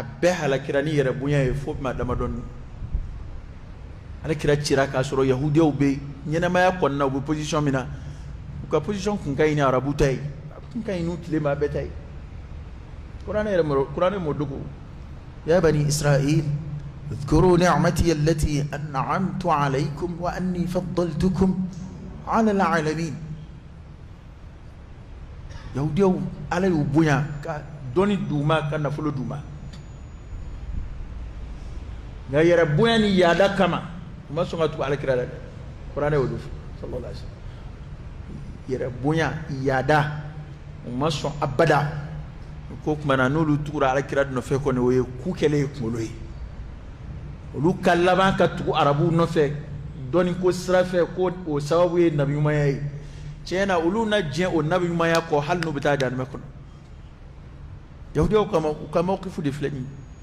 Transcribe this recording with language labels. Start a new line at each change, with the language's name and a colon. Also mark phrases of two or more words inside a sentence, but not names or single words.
Bambara: bɛɛ halakira ni yɛrɛ bonya ye fo maa damadɔni alikira cira k'a sɔrɔ yahudiyaw bɛ ɲɛnamaya kɔnɔna u bɛ position min na u ka position kun ka ɲi ni arabu ta ye kun ka ɲi n'u tile ma bɛɛ ta ye kuranɛ m'o dogo ya bani israil
Arabic: اذكروا نعمتي التي أنعمت عليكم وأني فضلتكم على العالمين
Bambara: yahudiyaw ala y'u bonya ka dɔnni d'u ma ka nafolo d'u ma nka yɛrɛ bonya ni yaada kama u ma sɔn ka tugu alakira la dɛ kuranɛ y'o de fɔ
Arabic: صلى الله عليه وسلم
Bambara: yɛrɛ bonya yaada u ma sɔn abada ko tuma na n'olu tugura alakira nɔfɛ kɔni o ye ku kɛlen ye kunkolo ye olu ka laban ka tugu arabuw nɔfɛ dɔnni ko sira fɛ ko o sababu ye nabi ɲumanya ye tiɲɛ na olu na diɲɛ o nabi ɲumanya kɔ hali n'u bɛ taa janɛmɛ kɔnɔ yahudiyaw u ka mawqifu de filɛ nin ye